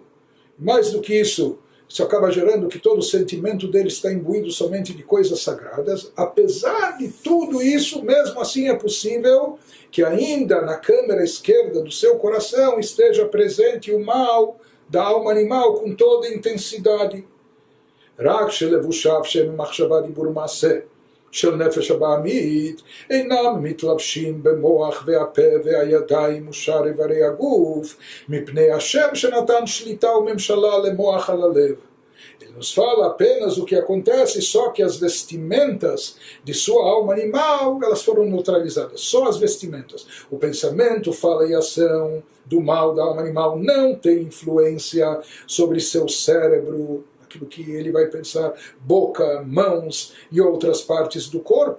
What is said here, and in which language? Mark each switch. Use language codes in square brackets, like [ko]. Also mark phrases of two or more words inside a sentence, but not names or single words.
[pt] Mais do que isso acaba gerando que todo o sentimento dele está imbuído somente de coisas sagradas. Apesar de tudo isso, mesmo assim é possível que ainda na câmara esquerda do seu coração esteja presente o mal da alma animal com toda a intensidade. [he] רק שלבושיו שהם מחשבה דיבור מעשה של נפש הבעמית אינם מתלבשים במוח והפה והידיים ושאר איברי הגוף מפני השם שנתן שליטה וממשלה למוח על הלב. [pt] Ele nos fala apenas o que acontece, só que as vestimentas de sua alma animal, elas foram neutralizadas, só as vestimentas. O pensamento, fala e ação do mal da alma animal não tem influência sobre seu cérebro, aquilo que ele vai pensar, boca, mãos e outras partes do corpo.